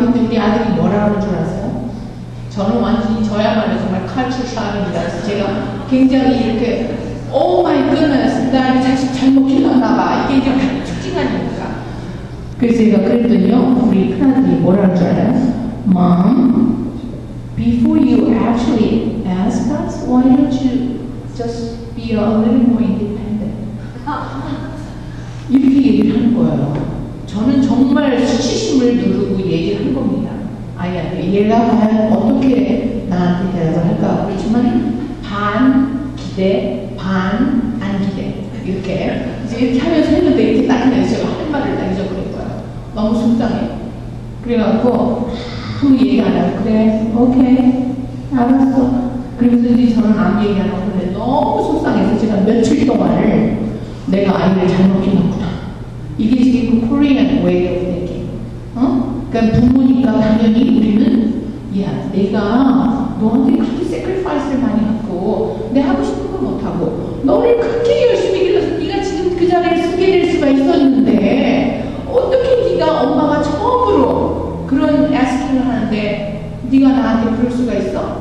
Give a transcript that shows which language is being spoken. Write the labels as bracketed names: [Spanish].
[Korean] 근데 우리 아들이 뭐라 하는 줄 아세요? 저는 완전히 저야말로 정말 칼출 샤입니다. 그래서 제가 굉장히 이렇게, [English] 오 마이 굿네스, [Korean] 나 자식 잘못 키웠나 봐. 이게 이제 특징 아닙니까? 그래서 제가 그랬더니요, 우리 큰아들이 뭐라 하는 줄 알아요? [English] Mom, before you actually ask us, why don't you just be a little more independent? [Korean] 이렇게 얘기를 하는 거예요. 저는 정말 수치심을 누르고 얘기를 한 겁니다. 아이한테. 얘가 과연 어떻게 나한테 대답을 할까? 그렇지만 반 기대, 반 안 기대. 이렇게 하면서 했는데 이렇게 딱 하면 제가 할 말을 딱 잊어버린 거예요. 너무 속상해. 그래갖고 아무 얘기 안 하고, 그래, 오케이, 알았어. 그러면서 저는 아무 얘기 안 하고, 근데 너무 속상해서 제가 며칠 동안을 내가 아이를 잘못 키웠구나. 이게 지금 그 [English] Korean way of thinking. [Korean] 그러니까 부모니까 당연히 우리는, 야, 내가 너한테 그렇게 sacrifice를 많이 했고, 내가 하고 싶은 거 못하고, 너를 그렇게 열심히 길러서 네가 지금 그 자리에 서게 될 수가 있었는데, 어떻게 네가 엄마가 처음으로 그런 asking 하는데, 네가 나한테 그럴 수가 있어?